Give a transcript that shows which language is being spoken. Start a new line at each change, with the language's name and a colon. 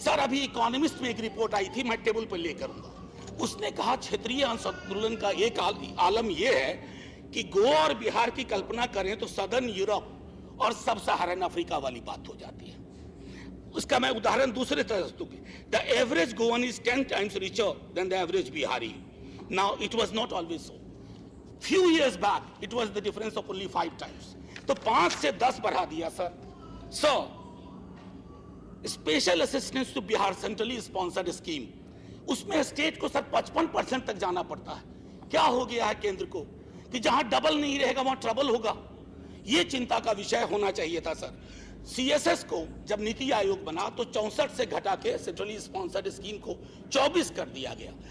Hindi: Sir अभी economist में एक रिपोर्ट आई थी, मैं टेबल पर लेकर आऊंगा। उसने कहा क्षेत्रीय असंतुलन का एक आलम यह है कि गोवा और बिहार की कल्पना करें तो सदर्न यूरोप और सब सहारन अफ्रीका वाली बात हो जाती है। उसका मैं उदाहरण दूसरे तरह से दूंगी।
English: The average Goan is 10 times richer than the average Bihari. Now it was not always so. Few years back it was the difference of only 5 times.
Hindi: तो 5 से 10 बढ़ा दिया sir.
English: So special assistance to Bihar centrally sponsored scheme,
Hindi: उसमें state को sir 55% तक जाना पड़ता है। क्या हो गया है केंद्र को कि जहां डबल नहीं रहेगा वहां ट्रबल होगा। यह चिंता का विषय होना चाहिए था सर। सीएसएस को जब नीति आयोग बना तो 64 से घटा के सेंट्रली स्पॉन्सर्ड स्कीम को 24 कर दिया गया।